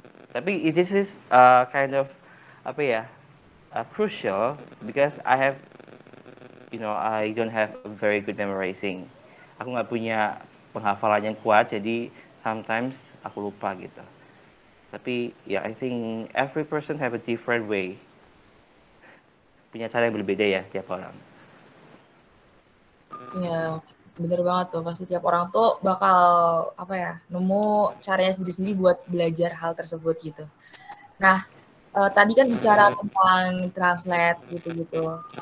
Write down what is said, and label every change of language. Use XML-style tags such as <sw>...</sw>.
<id>Tapi</id> <en>this is kind of</en> <id>apa ya,</id> <en>crucial because I don't have a very good memorizing.</en> <id>Aku nggak punya penghafalan yang kuat, jadi sometimes aku lupa gitu. Tapi ya,</id> <en>I think every person have a different way.</en> <id>Punya cara yang berbeda ya tiap orang. Ya, bener banget tuh. Pasti tiap orang tuh bakal apa ya, nemu caranya sendiri-sendiri buat belajar hal tersebut gitu. Nah, tadi kan bicara tentang translate gitu-gitu.</id>